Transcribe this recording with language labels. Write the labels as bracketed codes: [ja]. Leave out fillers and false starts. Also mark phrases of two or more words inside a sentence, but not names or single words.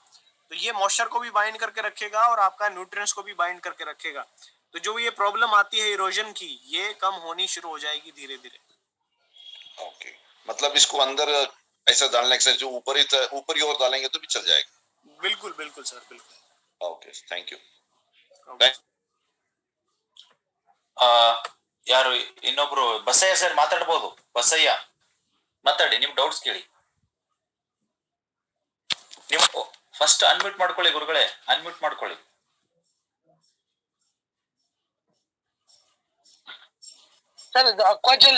[hi] तो ये मॉइस्चर को भी बाइंड करके रखेगा और आपका न्यूट्रिएंट्स को भी बाइंड करके रखेगा। तो जो ये प्रॉब्लम आती है इरोजन की, ये कम होनी शुरू हो जाएगी धीरे धीरे। ओके, मतलब इसको अंदर ऐसा डालने से जो ऊपर ही और डालेंगे तो भी चल जाएगा? बिल्कुल बिल्कुल सर, बिल्कुल। [en] OK, thank you. [kn] ಯಾರು ಇನ್ನೊಬ್ರು ಬಸಯ್ಯ ಸರ್ ಮಾತಾಡ್ಬೋದು? ಬಸಯ್ಯ ಮಾತಾಡಿ, ನಿಮ್ ಡೌಟ್ಸ್ ಕೇಳಿ. ನೀವು [en] first unmute [kn] ಮಾಡ್ಕೊಳ್ಳಿ ಗುರುಗಳೇ, ಅನ್ಮ್ಯೂಟ್ ಮಾಡ್ಕೊಳ್ಳಿ. ಸರ್ ಇದು ಅಕ್ವಾಜೆಲ್